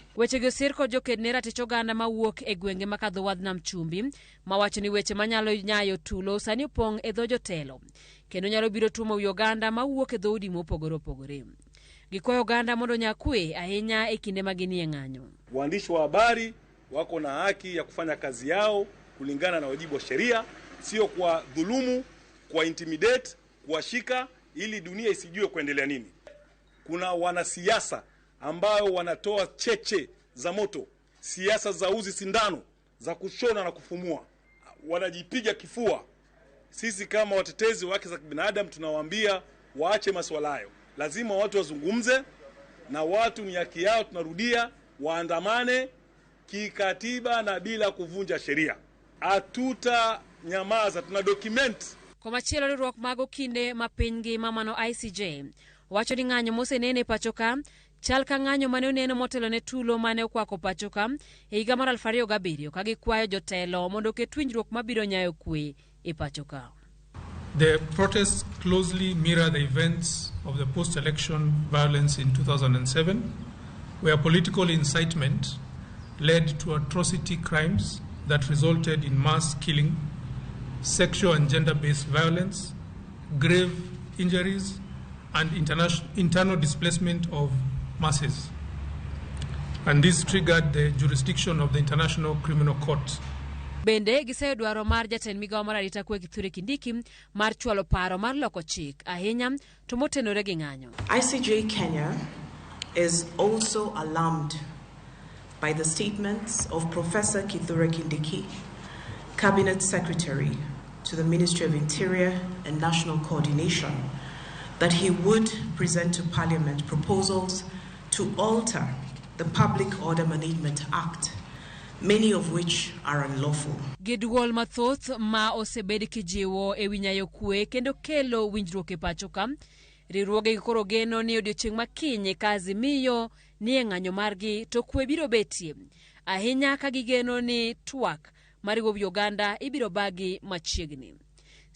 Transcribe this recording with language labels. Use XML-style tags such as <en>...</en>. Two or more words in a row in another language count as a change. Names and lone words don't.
<luo>Weche go sir kod joked ne ratich oganda mawuok e gwenge makadho wadh nam chumbi mawacho ni weche manyalo nyayo tulo sani opong' e dho jotelo kendo nyalo biro tumo wi oganda mawuok e dhoudi mopogore opogore. Gikwayo oganda mondo nyakwe ahinya e kinde maginie ng'anyo.</luo> <sw>Waandishi wa habari wako na haki ya kufanya kazi yao kulingana na wajibu wa sheria, sio kwa dhulumu, kwa intimidate, kuwashika ili dunia isijue kuendelea nini. Kuna wanasiasa ambao wanatoa cheche za moto, siasa za uzi sindano, za kushona na kufumua. Wanajipiga kifua. Sisi kama watetezi wa haki za binadamu tunawaambia waache masuala hayo. Lazima watu wazungumze na watu ni haki yao, tunarudia, waandamane kikatiba na bila kuvunja sheria. Atuta nyamaza, tuna document.</sw> <luo>Kwa machielo riwruok mag okinde ma piny ngima mano ICJ wacho ni ng'anyo mosenene pacho ka chal ka ng'anyo mane oneno motelo ne tulo mane okwako pacho ka e higa mar 2007 ka gikwayo jotelo mondo oket winjruok mabiro nyayo kwe e pacho ka.</luo> <en>The protests closely mirror the events of the post-election violence in 2007, where political incitement led to atrocity crimes that resulted in mass killing, sexual and gender-based violence, grave injuries, and internal displacement of masses. And this triggered the jurisdiction of the International Criminal Court.</en> <luo>Bende giseyo dwaro mar jatend migawo mar arita kwe Kithure Kindiki mar chwalo paro mar loko chik ahinya to motenore gi ng'anyo.</luo> <en>ICJ Kenya is also alarmed by the statements of Professor Kithure Kindiki, Cabinet Secretary to the Ministry of Interior and National Coordination, that he would present to Parliament proposals to alter the Public Order Management Act, many of which are unlawful.</en> <luo>Giduol mathoth ma osebed kijiwo e winyayo kwe kendo kelo winjruok e pacho ka. Riwruoge koro geno ni odiochieng' makinyi ka Azimio ni e ng'anyo margi to kwe biro betie. Ahinya ka gigeno ni twak mariwo wi oganda ibiro bagi machiegni.</luo>